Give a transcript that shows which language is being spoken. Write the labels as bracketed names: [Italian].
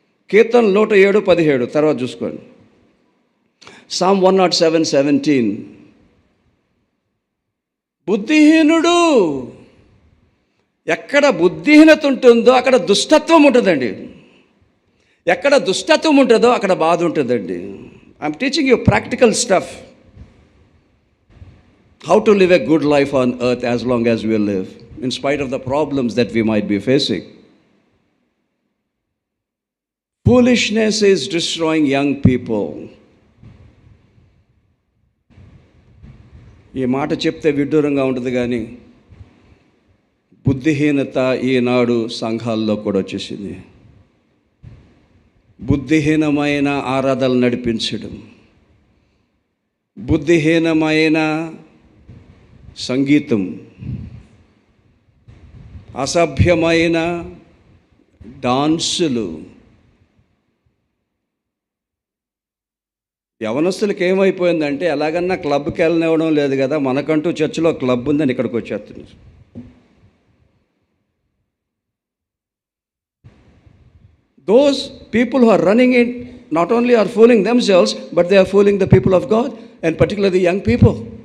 [Telugu] కీర్తన 107:17 తర్వాత చూసుకోండి. Psalm 107:17. బుద్ధిహీనుడు, ఎక్కడ బుద్ధిహీనత ఉంటుందో అక్కడ దుష్టత్వం ఉంటుందండి. ఎక్కడ దుష్టత్వం ఉంటుందో అక్కడ బాధ ఉంటుందండి. [English] I'm teaching you practical stuff. How to live a good life on earth as long as we live, in spite of the problems that we might be facing. Foolishness is destroying young people. [Telugu] ఈ మాట చెప్తే విడ్డూరంగా ఉంటుంది, కానీ బుద్ధిహీనత ఈనాడు సంఘాల్లో కూడా వచ్చేసింది. బుద్ధిహీనమైన ఆరాధనలు నడిపించడం, బుద్ధిహీనమైన సంగీతం, అసభ్యమైన డాన్సులు. యవనస్తులకి ఏమైపోయిందంటే, ఎలాగన్నా క్లబ్కి వెళ్ళనివ్వడం లేదు కదా, మనకంటూ చర్చిలో క్లబ్ ఉందని ఇక్కడికి వచ్చేస్తున్నారు. [English] Those people who are running it not only are fooling themselves, but they are fooling the people of God, and particularly the young people.